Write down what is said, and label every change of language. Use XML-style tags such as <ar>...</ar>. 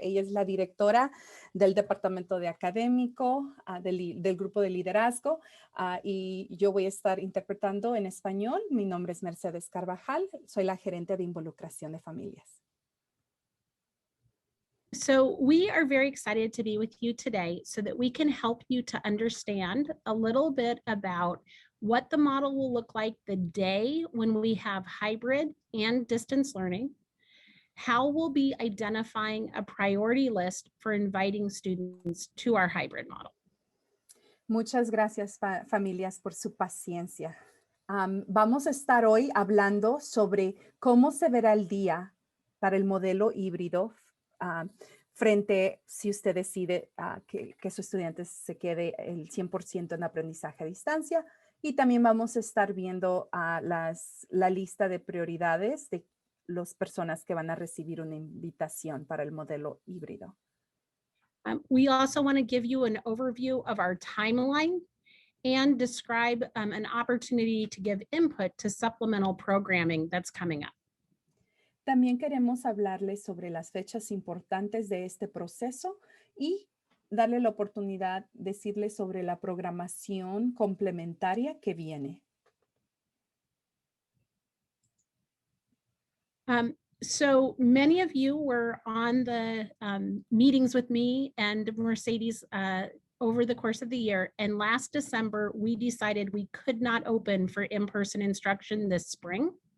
<es>Ella es la directora del Departamento de Académico del Grupo de Liderazgo y yo voy a estar interpretando en español. Mi nombre es Mercedes Carvajal. Soy la gerente de involucración de familias.</es> <en>So we are very excited to be with you today so that we can help you to understand a little bit about what the model will look like the day when we have hybrid and distance learning, how we'll be identifying a priority list for inviting students to our hybrid model.</en> <es>Muchas gracias, familias, por su paciencia. Vamos a estar hoy hablando sobre cómo se verá el día para el modelo híbrido frente si usted decide que su estudiante se quede el 100% en aprendizaje a distancia. Y también vamos a estar viendo la lista de prioridades de las personas que van a recibir una invitación para el modelo híbrido.</es> <en>We also want to give you an overview of our timeline and describe an opportunity to give input to supplemental programming that's coming up.</en> <es>También queremos hablarles sobre las fechas importantes de este proceso y darle la oportunidad de decirles sobre la programación complementaria que viene.</es> <en>So many of you were on the meetings with me and Mercedes over the course of the year. And last December, we decided we could not open for in-person instruction this spring.</en>